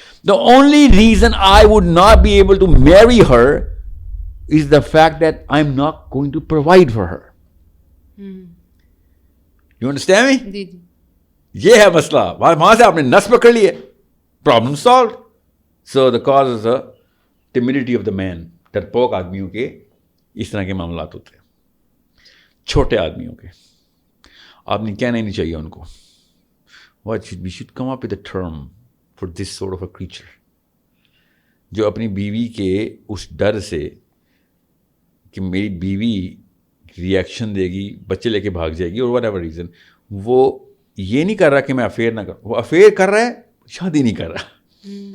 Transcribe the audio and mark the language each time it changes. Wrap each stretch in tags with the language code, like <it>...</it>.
<en>The only reason I would not be able to marry her is the fact that I am not going to provide for her. You understand me?</en> <ur>جی جی, یہ ہے مسئلہ. وہاں سے آپ نے نس پکڑ لی ہے, problem solved.</ur> <en>So the cause is the timidity of the man.</en> <ur>ڈرپوک آدمیوں کے اس طرح کے معاملات ہوتے ہیں, چھوٹے آدمیوں کے. آپ نے کہنا ہی نہیں چاہیے ان کو.</ur> <en>we should come up with a term for this sort of a creature,</en> <ur>جو اپنی بیوی کے اس ڈر سے کہ میری بیوی ریئیکشن دے گی, بچے لے کے بھاگ جائے گی اور</ur> <en>whatever reason,</en> <ur>وہ یہ نہیں کر رہا کہ میں افیئر نہ کروں, وہ افیئر کر رہا ہے, شادی نہیں کر رہا.</ur>